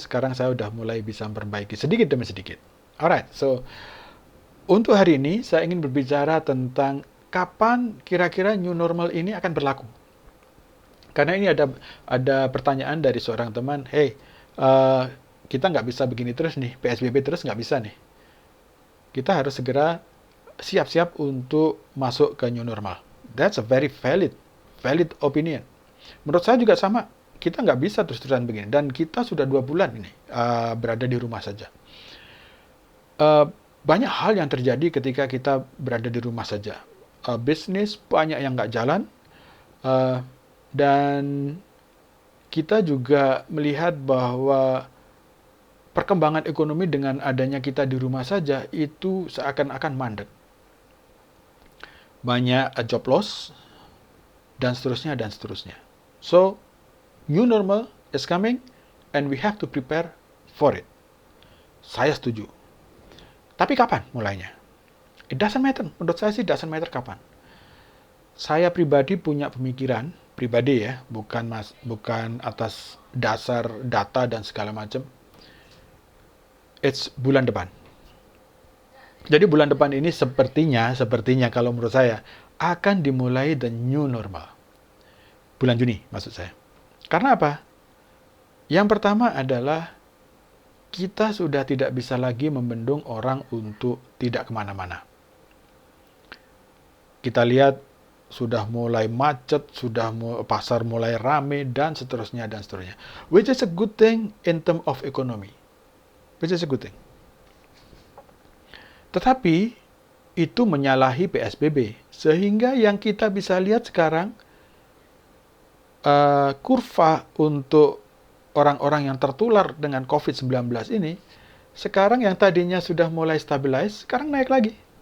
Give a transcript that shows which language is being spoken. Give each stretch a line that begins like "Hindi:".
Indonesian: Sekarang saya udah mulai bisa memperbaiki sedikit demi sedikit. Alright, so untuk hari ini saya ingin berbicara tentang kapan kira-kira new normal ini akan berlaku. Karena ini ada pertanyaan dari seorang teman, hey, kita nggak bisa begini terus nih, PSBB terus nggak bisa nih. Kita harus segera siap-siap untuk masuk ke new normal.
English: That's a very valid opinion.
Indonesian: Menurut saya juga sama. Kita nggak bisa terus-terusan begini. Dan kita sudah 2 bulan ini berada di rumah saja. Uh, Banyak hal yang terjadi ketika kita berada di rumah saja. Bisnis banyak yang nggak jalan. Uh, dan kita juga melihat bahwa perkembangan ekonomi dengan adanya kita di rumah saja itu seakan-akan mandek. Banyak job loss, dan seterusnya, dan seterusnya.
English: So, new normal is coming, and we have to prepare for it.
Indonesian: Saya setuju. Tapi kapan mulainya? It doesn't matter. Menurut saya sih doesn't matter kapan. Saya pribadi punya pemikiran, pribadi ya, bukan atas dasar data dan segala macam. It's bulan depan. Jadi bulan depan ini sepertinya kalau menurut saya akan dimulai the new normal. Bulan Juni maksud saya. Karena apa? Yang pertama adalah kita sudah tidak bisa lagi membendung orang untuk tidak kemana-mana. Kita lihat sudah mulai macet, pasar mulai rame, dan seterusnya, dan seterusnya.
English: Which is a good thing in term of economy. Which is a good thing.
Indonesian: Tetapi itu menyalahi PSBB. Sehingga yang kita bisa lihat sekarang, kurva untuk orang-orang yang tertular dengan COVID-19 ini, sekarang yang tadinya sudah mulai stabilize, sekarang naik lagi.